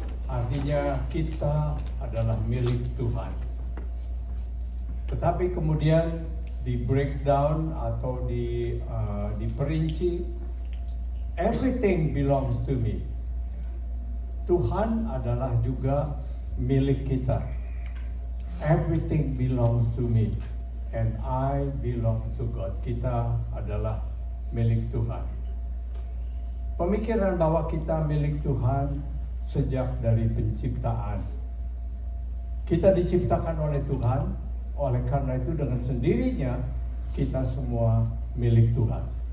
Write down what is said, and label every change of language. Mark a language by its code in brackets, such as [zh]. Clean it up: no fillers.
[id] Artinya kita adalah milik Tuhan. Tetapi kemudian di breakdown atau diperinci, [en] everything belongs to me. [id] Tuhan adalah juga milik kita. [en] Everything belongs to me and I belong to God. [id] Kita adalah milik Tuhan. Pemikiran bahwa kita milik Tuhan sejak dari penciptaan. Kita diciptakan oleh Tuhan, oleh karena itu dengan sendirinya kita semua milik Tuhan.